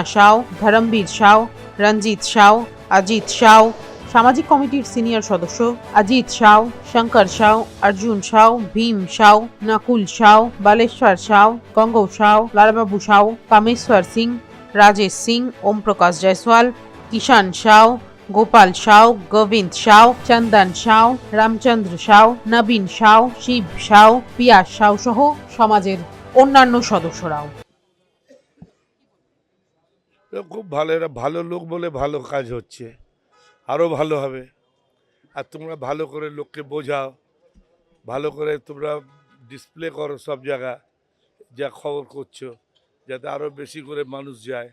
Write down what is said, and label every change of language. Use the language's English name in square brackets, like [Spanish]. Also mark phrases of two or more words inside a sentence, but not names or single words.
[Bangla] শাও, ধর্মবীর শাও, রঞ্জিত শাও, অজিত শাও, সামাজিক কমিটির সিনিয়র সদস্য অজিত শাও, শঙ্কর শাও, অর্জুন শাও, ভীম শাও, নকুল শাও, বালেশ্বর শাও, গঙ্গো শাও, লালবাবু শাও, কামেশ্বর সিংহ, রাজেশ সিংহ, ওম প্রকাশ জয়সওয়াল, কিষাণ শাও, গোপাল শাও, গোবিন্দ শাও, চন্দন শাও, রামচন্দ্র শাও, নবীন শাও, শিব শাও, পিয়াস শাও সহ সমাজের অন্যান্য সদস্যরাও। খুব ভালো, এরা ভালো লোক বলে ভালো কাজ হচ্ছে, আরও ভালো হবে। আর তোমরা ভালো করে লোককে বোঝাও, ভালো করে তোমরা ডিসপ্লে করো সব জায়গা যা খবর করছো, যাতে আরও বেশি করে মানুষ যায়।